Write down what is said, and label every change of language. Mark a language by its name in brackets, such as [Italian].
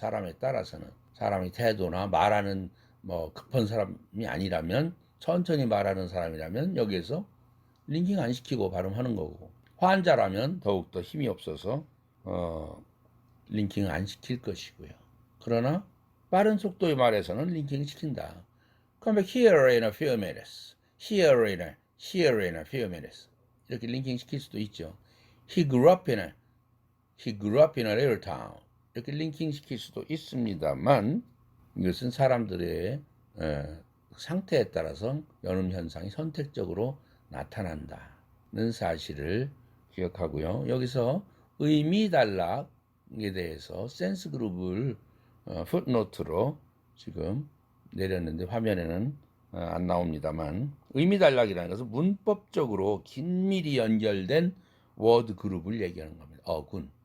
[Korean] 사람에 따라서는 사람의 태도나 말하는 급한 사람이 아니라면 천천히 말하는 사람이라면 여기에서 링킹 안 시키고 발음하는 거고 환자라면 더욱더 힘이 없어서 링킹 안 시킬 것이고요. 그러나 빠른 속도의 말에서는 링킹 시킨다. [English] Come back here in a few minutes. Here in a few minutes. [Korean] 이렇게 링킹 시킬 수도 있죠. [English] He grew up in a little town. [Korean] 이렇게 링킹 시킬 수도 있습니다만 이것은 사람들의 상태에 따라서 연음 현상이 선택적으로 나타난다는 사실을 기억하고요. 여기서 의미 단락에 대해서 센스 그룹을 풋노트로 지금 내렸는데 화면에는 안 나옵니다만 의미 단락이라는 것은 문법적으로 긴밀히 연결된 워드 그룹을 얘기하는 겁니다. 어군.